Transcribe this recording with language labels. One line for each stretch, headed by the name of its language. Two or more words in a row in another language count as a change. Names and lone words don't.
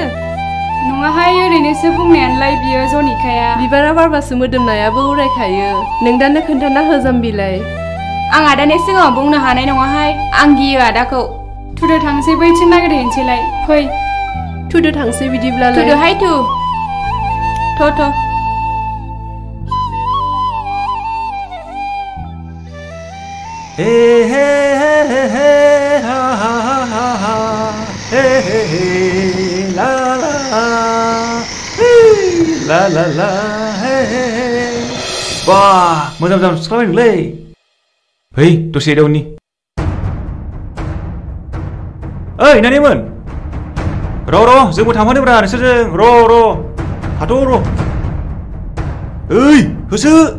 Bodo: नङाहाय ओरैनोसो बुंनायानोलाय बियो जनिखाया बिबारा बारबासो मोदोमनायाबो उरायखायो नोंदानो खोन्थाना हो जाम्बिलाय आं आदानि सिगाङाव बुंनो हानाय नङाहाय आं गियो आदाखौ थुदो थांसै बैथिं नागिरहैनोसैलाय फै थुदो थांसै बिदिब्लालाय थुदोहाय थु थ' हे हे हे हे हा हा हा हा हे हे हे ला ला ला ला ला हे हे हे बा मोजां मोजां सुखाबायलै है दसे दाउनि ओइ नानिमोन र' जोंबो थांफानोब्रा नोंसोरजों र' थाथ' र' ओइ होसो